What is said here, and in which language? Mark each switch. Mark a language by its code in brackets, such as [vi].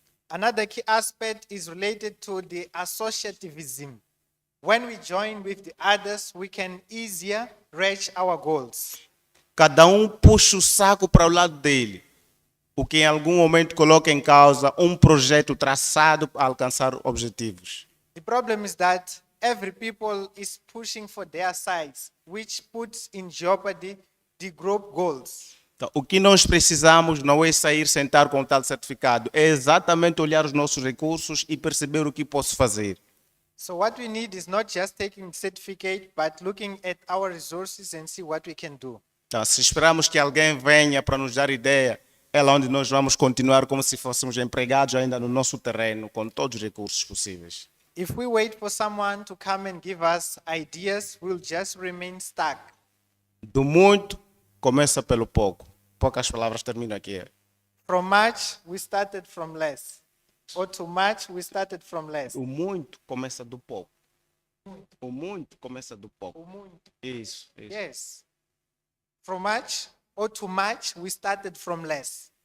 [en] Another key aspect is related to the associativism. When we join with the others, we can easier reach our goals. [pt] Cada puxa o saco para o lado dele, o que em algum momento coloca em causa projeto traçado para alcançar objetivos. [en] The problem is that every people is pushing for their sides, which puts in jeopardy the group goals. [pt] Então, o que nós precisamos não é sair sentar com tal certificado, é exatamente olhar os nossos recursos e perceber o que posso fazer. [en] So what we need is not just taking the certificate, but looking at our resources and see what we can do. [pt] Então, se esperamos que alguém venha para nos dar ideia, é lá onde nós vamos continuar como se fôssemos empregados ainda no nosso terreno, com todos os recursos possíveis. [en] If we wait for someone to come and give us ideas, we'll just remain stuck. [pt] Do muito, começa pelo pouco. Poucas palavras terminam aqui. [en] From much, we started from less. Or too much, we started from less. [pt] O muito começa do pouco. O muito começa do pouco. O muito. Isso. [en] Yes. From much or too much, we started from less.